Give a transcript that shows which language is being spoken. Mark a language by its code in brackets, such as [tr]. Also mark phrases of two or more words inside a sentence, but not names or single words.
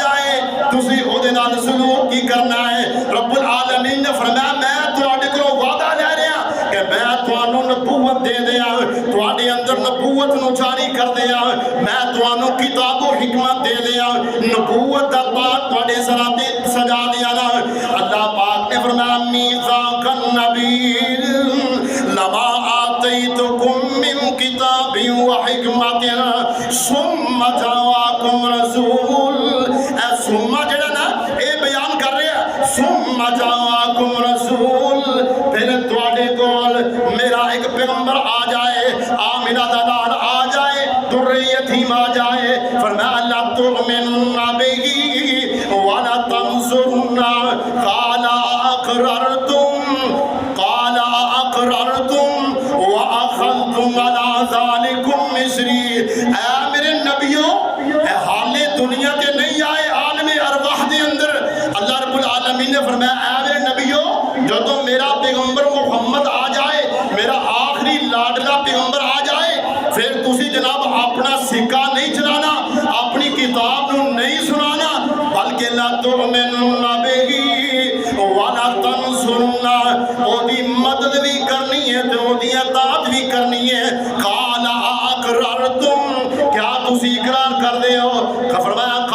[pa] جائے تسی او دے نال سلوک کی کرنا ہے. رب العالمین نے فرمایا میں تواڈے کولوں وعدہ لے رہا کہ میں تانوں نبوت دے دیاں, تواڈے اندر نبوت نو جاری کر دیاں, میں تانوں کتاب و حکمت دے دیاں, نبوت دا پاک تواڈے سراں تے سجا دیاں. اللہ پاک نے فرمایا [ar] میثاق النبی لما آتیتکم من کتاب و حکمت ثم جاءکم رسول. [pa] اے ثم جڑا نا اے بیان کر رہے ہیں [ar] ثم جاءکم رسول, [pa] پھر تواڈے کول میرا ایک پیغمبر آ جائے, آمنہ دا لال آ جائے, در یتیم آ جائے. [ar] فرمایا لا تؤمنن بہ ولا تنصرن. قال اقررتم واخذتم على ذلكم مصری. [pa] اے میرے نبیوں, اے حال دنیا کے نہیں آئے, عالم ارواح دے اندر اللہ رب العالمین نے فرمایا اے میرے نبیوں جدوں میرا پیغمبر محمد آ جائے, میرا آخری لاڈلا پیغمبر آ جائے, پھر تسی جناب اپنا سکہ نہیں چلانا, اپنی کتاب نو نہیں سنانا, بلکہ [ar] لا تؤمنن بہ ولا تنصرن, [pa] او دی مدد بھی کرنی ہے تے او دی اطاعت بھی کرنی ہے. [ar] قال اقررتم, [pa] کیا تسی اقرار کر دے ہو؟ فرمایا